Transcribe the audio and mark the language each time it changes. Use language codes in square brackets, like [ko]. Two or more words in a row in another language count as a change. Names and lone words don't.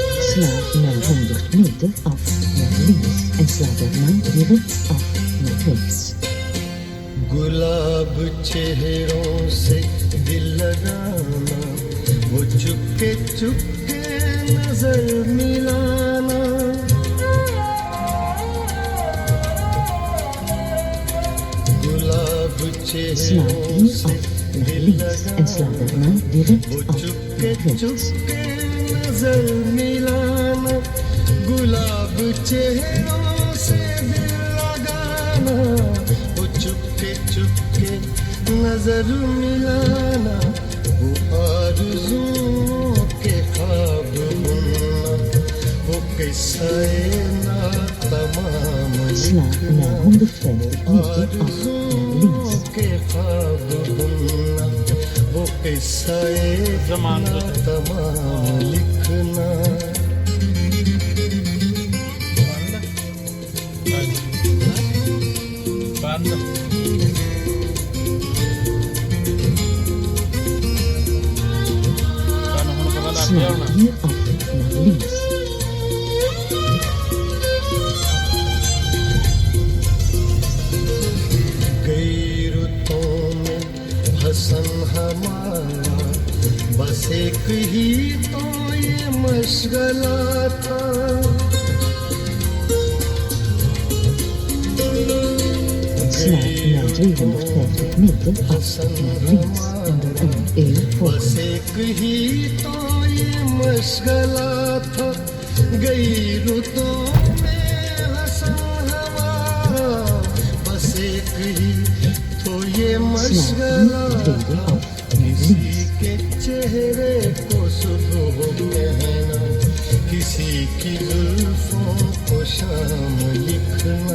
[nl] Sla na 100 meter af naar links en sla daarna direct af naar rechts. [hi] गुलाब चेहरों से दिल लगाना, वो चुपके चुपके नजर मिलाना। गुलाब [nl] Sla [hi] चेहरों [nl] hier [hi] से [nl] af naar [hi] दिल [nl] links en sla daarna direct [hi] वो [nl] af [hi] चुपके [nl] naar rechts. [hi] चुपके नजर मिलाना। गुलाब चेहरों से दिल लगाना, वो चुपके चुपके नजर मिलाना। वो आरज़ुओं के ख्वाब बुनना, वो किस्से ना तमाम [nl] Sla na 150 meter af naar links. [hi] के ख्वाब बुनना, वो किस्से जमान ना तमाम लिखना। बंद गाना होने के बाद आप [nl] Sla [hi] जाओ ना [nl] hier af naar links. [hi] कई रुतों में हसन हमारा, बस एक ही तो ये मशगला था। [nl] Sla na 250 meter af naar links en dan een volgende. [hi] बस एक ही तो ये मशगला था। गई रुतों में हसन हमारा, बस एक ही तो ये मशगला था। किसी के चेहरे को सुबह कहना, किसी की जुल्फों को शाम लिखना।